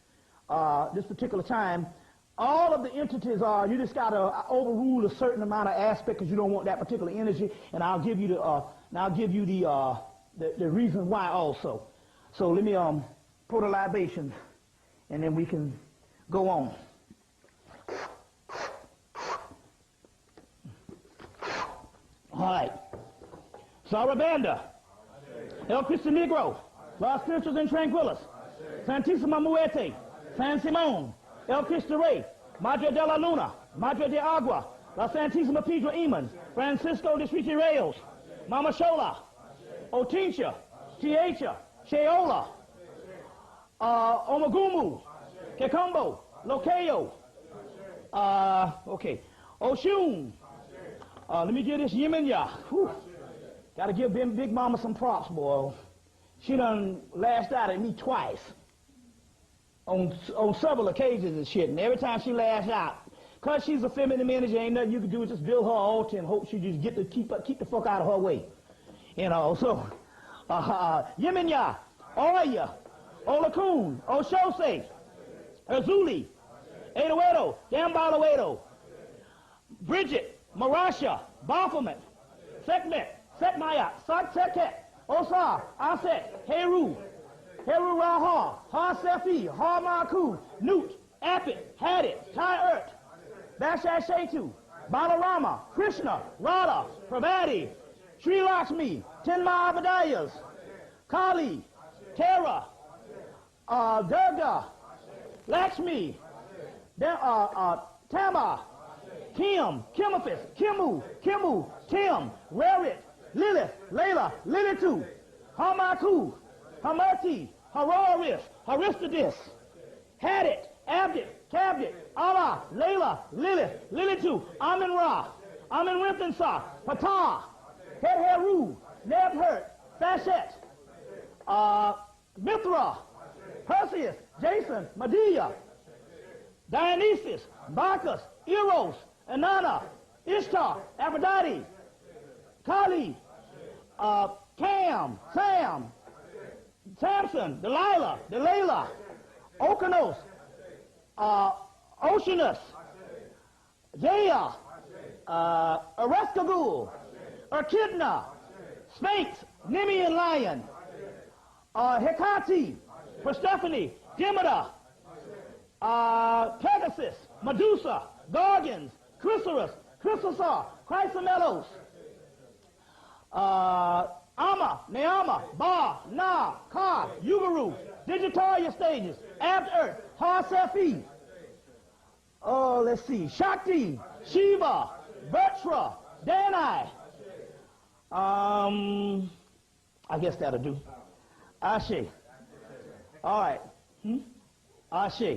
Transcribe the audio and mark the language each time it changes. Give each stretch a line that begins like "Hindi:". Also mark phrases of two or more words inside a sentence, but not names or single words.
English: All of the entities are, you just got to overrule a certain amount of aspect because you don't want that particular energy, and I'll give you the reason why also. So let me pour the libations, and then we can go on. All right. Sarabanda, El Cristo Negro, Los Spirituals and Tranquilos, Santissima Muerte, San Simón, El Cristo Rey, Madre de la Luna, Madre de Agua, La Santísima Piedra Iman, Francisco de Reyes, Mama Shola, Otincha, Tiecha, Sheola, Omagumu, Kekumbo, Locayo, okay, Oshun. Let me get this Yemenya. Got to give Big Mama some props, boy. She done lashed out at me twice on several occasions and shit. And every time she lashed out, because she's a feminine manager, ain't nothing you can do, just build her altar and hope she just keep the fuck out of her way. You know, so, Yemenya, Oya, Olakun, Oshose, Azuli, Edoedo, Dambalawedo, Bridget, Marasha, Baphomet, Sekmet, Sekmaya, Sakseket, Osar, Aset, Heru, Heru Raha, Ha Sefi, Ha Maku, Newt, Apit, Hadit, Tyert, Bashar Shetu, Balarama, Krishna, Radha, Pravati, Sri Lakshmi, Tenma Abadayas, Kali, Tara, Durga, Lakshmi, Tama, Kim, Kimafis, Kimu, Tim, Rerit, Lilith, Layla, Lilitu, Hamaku, Hamarti, Haroris, Haristidis, Hadit, Abdit, Cabdit, Allah, Layla, Lilith, Lilitu, Amin Ra, Amin Wimpinsa, Pata, Heru, Nebhert, Fashet, Mithra, Perseus, Jason, Medea, Dionysus, Bacchus, Eros, Inanna, Ishtar, Aphrodite, Kali, Cam, Sam, Samson, Delilah, Okeanos, Oceanus, Jaya, Ereskagul, Echidna, Sphinx, Nemean Lion, Hecate, Persephone, Demeter, Pegasus, Medusa, Gorgons, Chrysaorus, Chrysosar, Chrysomelos, Amma, Neama, Ba, Na, Ka, Ugaru, Digitalia stages, Abt Earth, Ha Sefi, let's see, Shakti, Shiva, Bertra, Danai, I guess that'll do. Ashe. All right. Ashe.